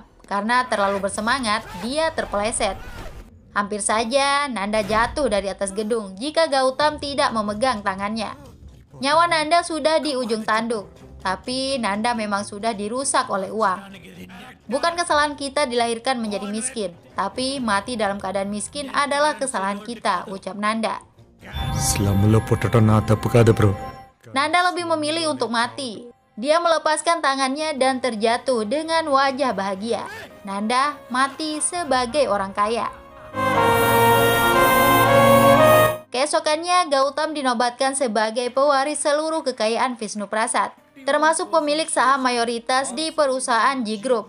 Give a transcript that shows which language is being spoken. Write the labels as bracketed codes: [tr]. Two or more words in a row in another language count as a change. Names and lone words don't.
[id] Karena terlalu bersemangat, dia terpeleset. Hampir saja Nanda jatuh dari atas gedung jika Gautam tidak memegang tangannya. Nyawa Nanda sudah di ujung tanduk, tapi Nanda memang sudah dirusak oleh uang. Bukan kesalahan kita dilahirkan menjadi miskin, tapi mati dalam keadaan miskin adalah kesalahan kita, ucap Nanda. [te] స్లమ్లో పుట్టడం నా తప్పు కాదు బ్రో. [id] Nanda lebih memilih untuk mati. Dia melepaskan tangannya dan terjatuh dengan wajah bahagia. Nanda mati sebagai orang kaya. Keesokannya, Gautam dinobatkan sebagai pewaris seluruh kekayaan Vishnu Prasad, termasuk pemilik saham mayoritas di perusahaan G Group.